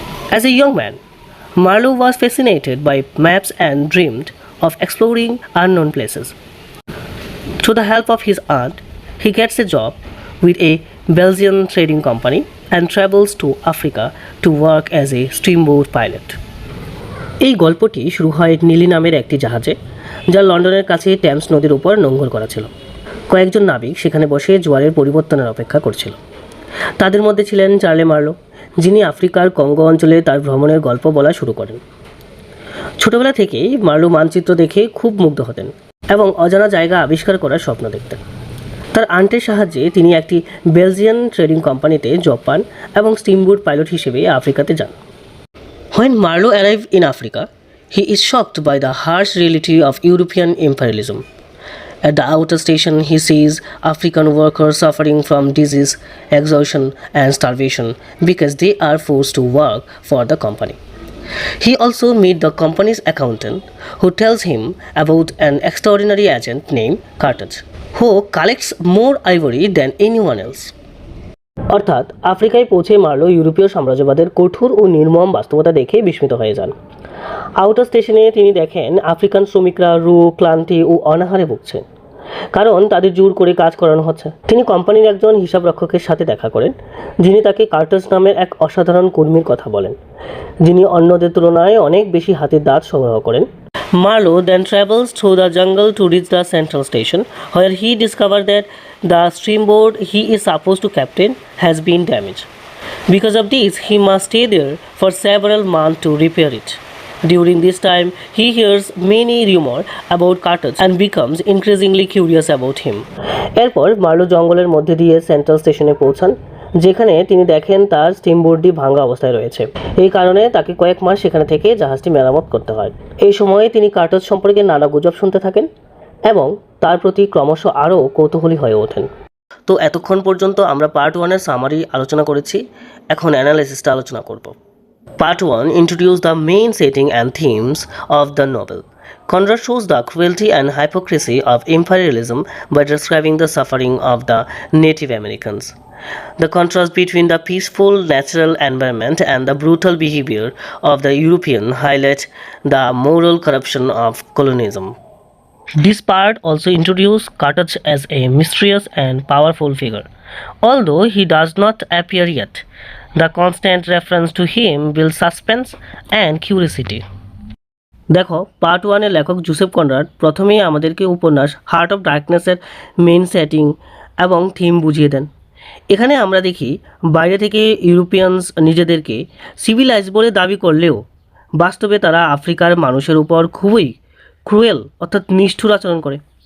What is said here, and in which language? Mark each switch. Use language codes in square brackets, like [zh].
[en] As a young man, Marlowe was fascinated by maps and dreamed of exploring unknown places. Through the help of his aunt, he gets a job with a Belgian trading company and travels to Africa to work as a steamboat pilot. [bn] এই গল্পটি শুরু হয় নীলি নামের একটি জাহাজে, যা লন্ডনের কাছে টেমস নদীর উপর নোঙর করা ছিল। কয়েকজন নাবিক সেখানে বসে জোয়ারের পরিবর্তনের অপেক্ষা করছিল। তাদের মধ্যে ছিলেন চার্লে মার্লো, যিনি আফ্রিকার কঙ্গো অঞ্চলে তার ভ্রমণের গল্প বলা শুরু করেন। ছোটবেলা থেকেই মার্লো মানচিত্র দেখে খুব মুগ্ধ হতেন এবং অজানা জায়গা আবিষ্কার করার স্বপ্ন দেখতেন। তার আন্টের সাহায্যে তিনি একটি বেলজিয়ান ট্রেডিং কোম্পানিতে জব পান এবং স্টিমবোট পাইলট হিসেবে আফ্রিকাতে যান। [en] When Marlowe arrived in Africa, he is shocked by the harsh reality of European imperialism. At the outer station, he sees African workers suffering from disease, exhaustion, and starvation because they are forced to work for the company. He also meets the company's accountant, who tells him about an extraordinary agent named Carthage, who collects more ivory than anyone else. [bn] অর্থাৎ আফ্রিকায় পৌঁছে Marlowe ইউরোপীয় সাম্রাজ্যবাদের কঠোর ও নির্মম বাস্তবতা দেখে বিস্মিত হয়ে যান। আউটার স্টেশনে তিনি দেখেন আফ্রিকান শ্রমিকরা রোগ, ক্লান্তি ও অনাহারে ভুগছে, কারণ তাদের জোর করে কাজ করানো হচ্ছে। তিনি কোম্পানির একজন হিসাবরক্ষকের সাথে দেখা করেন, যিনি তাকে কার্টাস নামের এক অসাধারণ কর্মীর কথা বলেন, যিনি অন্যদের তুলনায় অনেক বেশি হাতির দাঁত সংগ্রহ করেন। [en] Marlowe then travels through the jungle to reach the central station, where he discovers that the steamboat he is supposed to captain has been damaged. Because of this, he must stay there for several months to repair it. During this time, he hears many rumors about Carthage and becomes increasingly curious about him. [bn] এরপর Marlowe জঙ্গলের মধ্যে দিয়ে central স্টেশনে পৌঁছান, যেখানে তিনি দেখেন তার স্টিমবোটটি ভাঙা অবস্থায় রয়েছে। এই কারণে তাকে কয়েক মাস সেখানে থেকে জাহাজটি মেরামত করতে হয়। এই সময়ে তিনি কার্টাজ সম্পর্কে নানা গুজব শুনতে থাকেন এবং তার প্রতি ক্রমশ আরও কৌতূহলী হয়ে ওঠেন। তো এতক্ষণ পর্যন্ত আমরা পার্ট 1-এর সামারি আলোচনা করেছি, এখন অ্যানালাইসিসটা আলোচনা করব। [en] Part 1 introduced the main setting and themes of the novel. Conrad shows the cruelty and hypocrisy of imperialism by describing the suffering of the Native Americans. The contrast between the peaceful natural environment and the brutal behavior of the European highlight the moral corruption of colonialism. This part also introduced Carthage as a mysterious and powerful figure. Although he does not appear yet, the constant reference to him builds suspense and curiosity. [bn] দেখো, part 1-এর লেখক Joseph Conrad প্রথমেই আমাদেরকে উপন্যাস heart of ডার্কনেসের main setting এবং theme বুঝিয়ে দেন। এখানে আমরা দেখি বাইরে থেকে ইউরোপিয়ানস নিজেদেরকে সিভিলাইজ বলে দাবি করলেও বাস্তবে তারা আফ্রিকার মানুষের উপর খুবই ক্রুয়েল অর্থাৎ নিষ্ঠুর আচরণ করে।